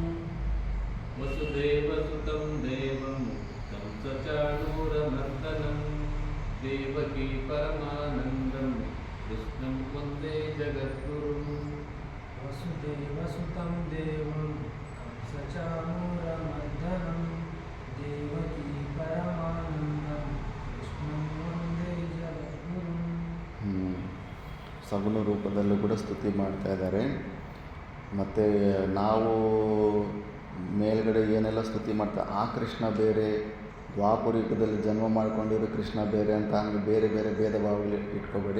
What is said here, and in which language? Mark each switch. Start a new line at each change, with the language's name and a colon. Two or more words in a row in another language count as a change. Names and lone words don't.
Sanskrit: वसुदेवसुतं देवं कंसचाणूरमर्दनं देवकी परमानन्दं कृष्णं वन्दे जगद्गुरुम् वसुदेवसुतं देवं कंसचाणूरमर्दनं देवकी परमानन्दं कृष्णं वन्दे जगद्गुरुम्.
Kannada: ಸಗುಣ ರೂಪದಲ್ಲೂ ಕೂಡ ಸ್ತುತಿ ಮಾಡ್ತಾ ಇದ್ದಾರೆ. ಮತ್ತು ನಾವು ಮೇಲ್ಗಡೆ ಏನೆಲ್ಲ ಸ್ತುತಿ ಮಾಡ್ತಾ ಆ ಕೃಷ್ಣ ಬೇರೆ, ದ್ವಾಪರ ಯುಗದಲ್ಲಿ ಜನ್ಮ ಮಾಡ್ಕೊಂಡಿರೋ ಕೃಷ್ಣ ಬೇರೆ ಅಂತ ಹಂಗೆ ಬೇರೆ ಬೇರೆ ಭೇದ ಭಾವಗಳು ಇಟ್ಕೋಬೇಡಿ.